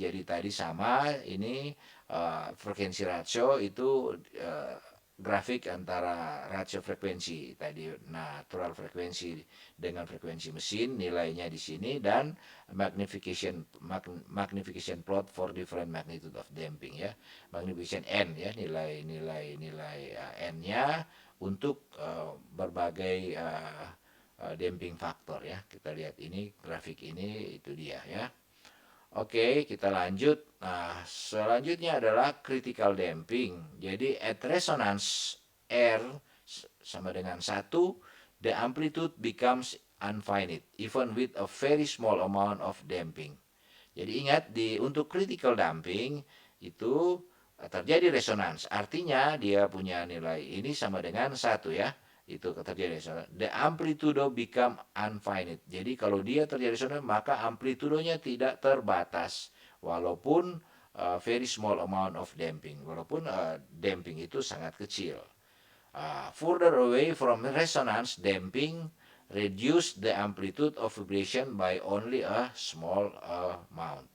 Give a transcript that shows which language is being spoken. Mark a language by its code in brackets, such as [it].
[id] Jadi tadi sama, ini frekuensi ratio itu grafik antara rasio frekuensi tadi, natural frekuensi dengan frekuensi mesin, nilainya di sini, dan [en] magnification plot for different magnitude of damping [id] ya, magnification n ya, nilai n-nya untuk berbagai damping factor ya. Kita lihat ini grafik ini, itu dia ya. Oke, kita lanjut. Nah, selanjutnya adalah critical damping. Jadi [en] at resonance R [id] sama dengan [en] 1, the amplitude becomes infinite even with a very small amount of damping. [id] Jadi ingat, untuk critical damping itu terjadi resonance. Artinya dia punya nilai ini sama dengan 1 ya. Itu terjadi resonance. [en] The amplitude become infinite. [id] Jadi kalau dia terjadi resonance, maka amplitudonya tidak terbatas walaupun [en] very small amount of damping. [id] Walaupun damping itu sangat kecil. [en] Further away from resonance, damping reduce the amplitude of vibration by only a small amount.